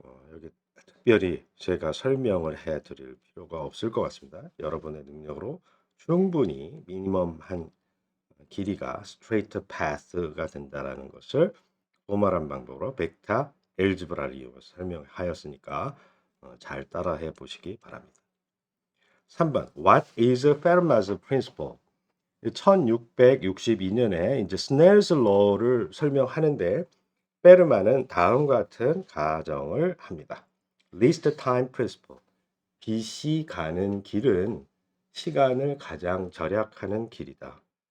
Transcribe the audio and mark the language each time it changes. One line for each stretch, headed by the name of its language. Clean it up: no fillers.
Korean: 여기 특별히 제가 설명을 해 드릴 필요가 없을 것 같습니다. 여러분의 능력으로 충분히 미니멈 한 길이가 스트레이트 패스가 된다라는 것을 포멀한 방법으로 벡터 엘지브라를 이용해서 설명하였으니까 잘 따라해 보시기 바랍니다.
English: 3번 What is Fermat's principle?
Korean: 1662년에 이제 스넬스 로를 설명하는데 페르마는 다음과 같은 가정을 합니다.
English: Least time principle.
Korean: 빛이 가는 길은 시간을 가장 절약하는 길이다.